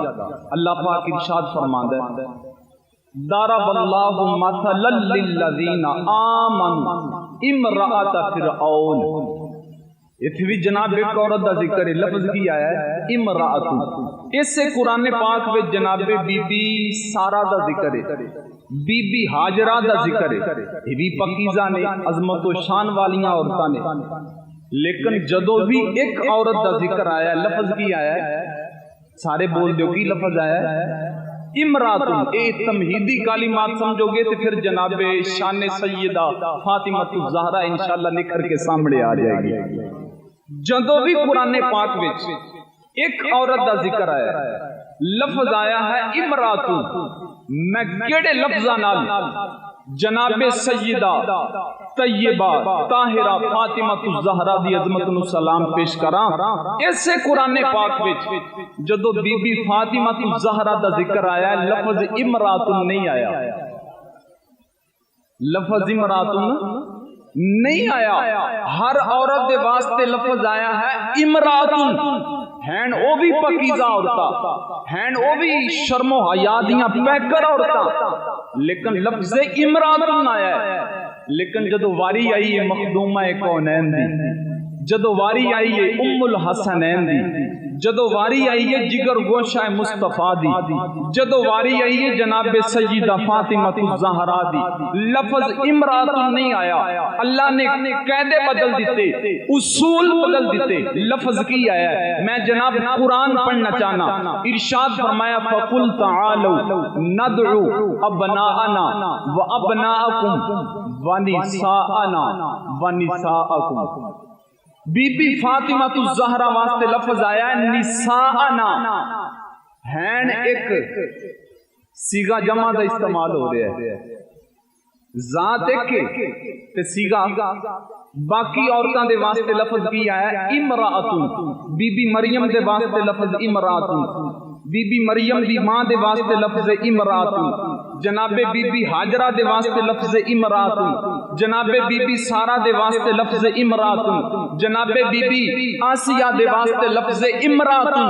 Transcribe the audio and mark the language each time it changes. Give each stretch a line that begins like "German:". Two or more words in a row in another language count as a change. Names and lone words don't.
Punjabi: اللہ پاک ارشاد فرماندا ہے
Arabic: ضرب اللہ مثلا للذین آمنوا امرأۃ فرعون.
Punjabi: اتنے بھی جناب ایک عورت دا ذکر ہے، لفظ کی آیا ہے امرأۃ. اس سے قرآن پاک میں جناب بی بی سارا دا ذکر ہے، بی بی ہاجرہ دا ذکر ہے. یہ بھی پاکیزہ نے، عظمت و شان والیاں عورتاں نے. لیکن جدو بھی ایک عورت دا ذکر آیا ہے، لفظ کی آیا ہے، سارے بول دیو کی لفظ آیا ہے امراتن.
Urdu: اے تمہیدی کلمات سمجھو گے تو پھر جناب شان سیدہ فاطمہ الزہرا انشاءاللہ نکھر کے سامنے آ جائے گی.
Punjabi: جدو بھی قرآن پاک وچ ایک عورت دا ذکر آیا ہے، لفظ آیا ہے امراتن، میں کیڑے لفظاں نال جناب سیدہ طیبہ طاہرہ فاطمہ الزہرا دی عظمت نو سلام پیش کراں. اس سے قرآن پاک وچ جدو بی بی فاطمہ الزہرا دا ذکر آیا ہے، لفظ امراتن نہیں آیا. لفظ امراتن نہیں آیا. ہر عورت دے واسطے لفظ آیا ہے امراتن، ہین او بھی پکیزہ عورتہ، ہین او بھی شرم و حیا دیاں پیکر عورتہ، لیکن لفظ امراتن آیا ہے. لیکن جدو واری آئی ہے مخدومہ کونین دی، جدو واری آئی ہے ام الحسنین دی، جدو واری آئی ہے جگر گوشہ مصطفیٰ دی، جدو واری آئی ہے جناب سیدہ فاطمہ الزہرا دی، لفظ امرات نہیں آیا. اللہ نے قاعدے بدل دیتے، اصول بدل دیتے، لفظ کی آیا ہے. میں جناب قرآن پڑھنا چاہنا.
Urdu: ارشاد فرمایا
Arabic: فَقُلْ تَعَالَوْا نَدْعُوا أَبْنَاءَنَا وَأَبْنَاءَكُمْ وَنِسَاءَنَا وَنِسَاءَكُمْ.
Punjabi: بی بی فاطمہ الزہرا واسطے لفظ آیا ہے نساءنا، ہین ایک سیگا جمع دا استعمال ہو رہا ہے، ذات ایک تے سیگا باقی عورتاں دے واسطے لفظ کی آیا ہے امراتن. بی بی مریم دے واسطے لفظ امراتن، بی بی مریم دی ماں دے واسطے لفظ امراتن، جناب بی بی حاجرہ دے واسطے لفظ امراتن، جناب بی بی سارہ دے واسطے لفظ امراتن، جناب بی بی آسیہ دے واسطے لفظ امراتن.